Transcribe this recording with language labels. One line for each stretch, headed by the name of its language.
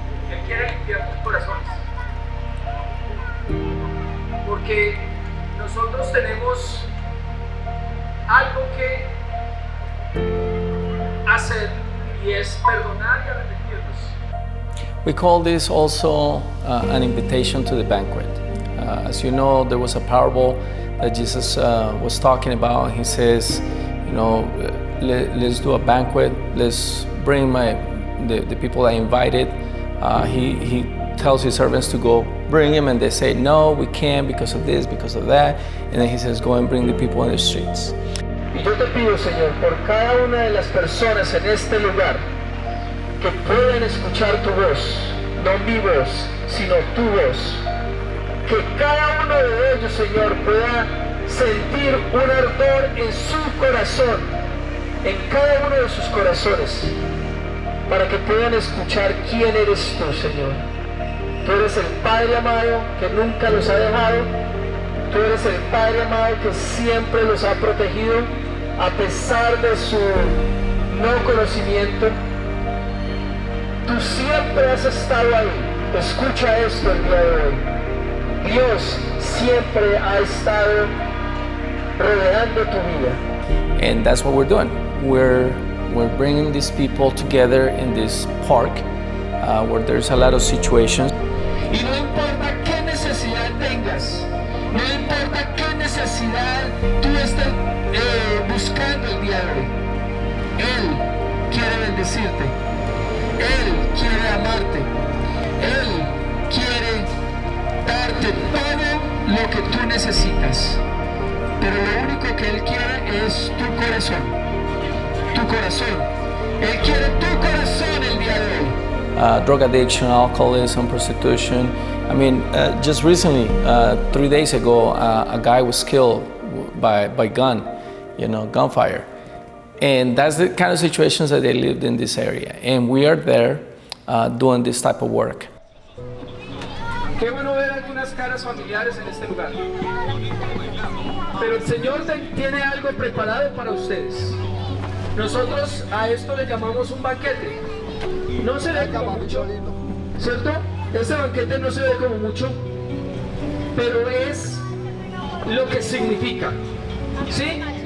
Spanish: Él quiere limpiar tus corazones. Porque nosotros tenemos algo que hacer y es perdonar y arrepentirnos.
English: We call this also an invitation to the banquet. As you know, there was a parable that Jesus was talking about. He says, you know, let's do a banquet. Let's bring the people I invited. He tells his servants to go bring him, and they say, no, we can't because of this, because of that. And then he says, go and bring the people in the streets.
Spanish: Y yo te pido, Señor, por cada una de las personas en este lugar, que puedan escuchar tu voz, no mi voz, sino tu voz. Que cada uno de ellos, Señor, pueda sentir un ardor en su corazón, en cada uno de sus corazones. para que puedan escuchar quién eres tú, Señor. Tú eres el Padre amado que nunca los ha dejado. Tú eres el Padre amado que siempre los ha protegido a pesar de su no conocimiento. Tú siempre has estado ahí. Escucha esto el día de hoy. Dios siempre ha estado rodeando tu vida.
English: And that's what we're doing. We're bringing these people together in this park where there's a lot of situations.
Spanish: Y no importa qué necesidad tengas, no importa qué necesidad tú estés buscando el día de hoy, Él quiere bendecirte, Él quiere amarte, Él quiere darte todo lo que tú necesitas. Pero lo único que Él quiere es tu corazón, tu corazón. Él quiere tu corazón el día de hoy.
English: Drug addiction, alcoholism, prostitution. I mean, just recently, 3 days ago, a guy was killed by gun, gunfire. And that's the kind of situations that they lived in this area. And we are there doing this type of work.
Spanish: Qué bueno ver algunas caras familiares en este lugar. Pero el Señor tiene algo preparado para ustedes. Nosotros a esto le llamamos un banquete. No se ve como mucho, ¿cierto? Ese banquete no se ve como mucho, pero es lo que significa, ¿sí?